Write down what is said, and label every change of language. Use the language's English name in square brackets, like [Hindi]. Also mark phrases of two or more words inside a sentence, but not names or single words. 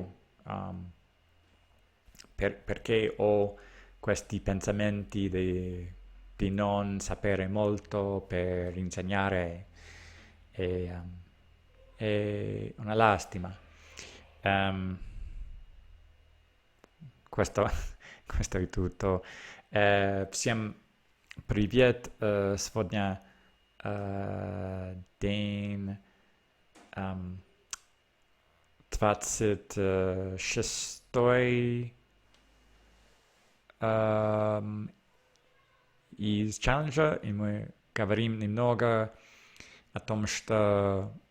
[Italian] Um, perché ho questi pensamenti di non sapere molto per insegnare? E, è una lastima. Um, questo, questo è tutto. [Russian] Всем привет! Сегодня день 26 из челленджа, и мы говорим немного о том, что